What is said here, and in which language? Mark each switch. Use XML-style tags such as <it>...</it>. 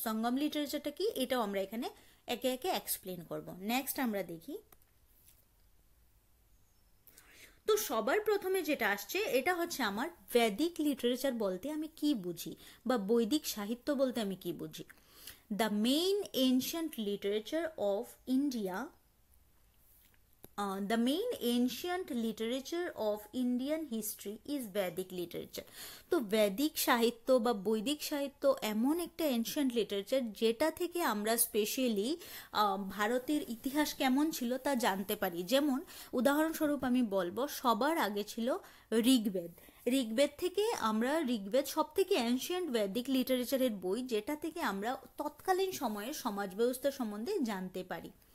<bn>সঙ্গম লিটারেচারটা কি, এটাও আমরা এখানে একে একে এক্সপ্লেন করব। নেক্সট আমরা দেখি, তো সবার প্রথমে যেটা আসছে এটা হচ্ছে আমার বৈদিক লিটারেচার বলতে আমি কি বুঝি বা বৈদিক সাহিত্য বলতে আমি কি বুঝি।</bn> <en>The main ancient literature of India, the main ancient literature of Indian history is Vedic literature.</en> <bn>তো বৈদিক সাহিত্য বা বৈদিক সাহিত্য এমন একটা এনশিয়েন্ট লিটারেচার যেটা থেকে আমরা স্পেশালি ভারতের ইতিহাস কেমন ছিল তা জানতে পারি। যেমন উদাহরণস্বরূপ আমি বলবো সবার আগে ছিল ঋগ্বেদ। ঋগ্বেদ থেকে আমরা, ঋগ্বেদ সব থেকে অ্যানশিয়েন্ট বৈদিক লিটারেচারের বই যেটা থেকে আমরা তৎকালীন সময়ের সমাজ ব্যবস্থা সম্বন্ধে জানতে পারি।</bn>